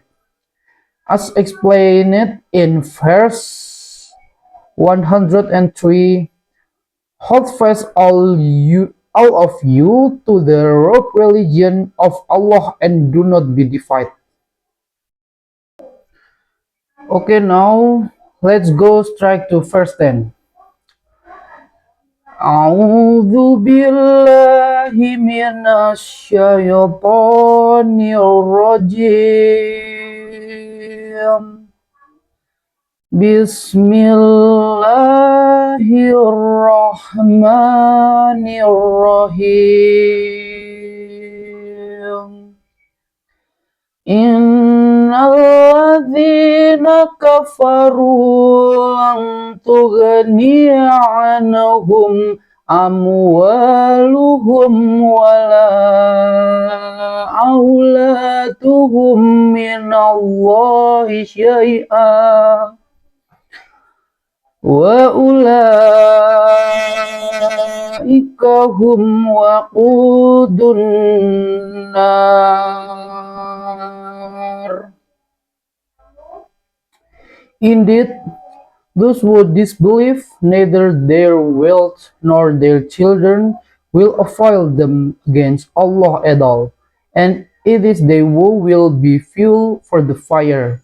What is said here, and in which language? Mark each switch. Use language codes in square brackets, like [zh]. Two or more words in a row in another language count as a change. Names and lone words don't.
[en] As explained in verse 103, hold fast all of you to the rope religion of Allah and do not be divided. Okay, now let's go straight to verse 10. [ar] أعوذ بالله من الشيطان الرجيم. Bismillahirrahmanirrahim. إن الذين كفروا لن تغني عنهم أموالهم ولا أولادهم من الله شيئا وأولئك هم وقود النار. [en] Indeed, those who disbelieve, neither their wealth nor their children will avail them against Allah at all, and it is they who will be fuel for the fire.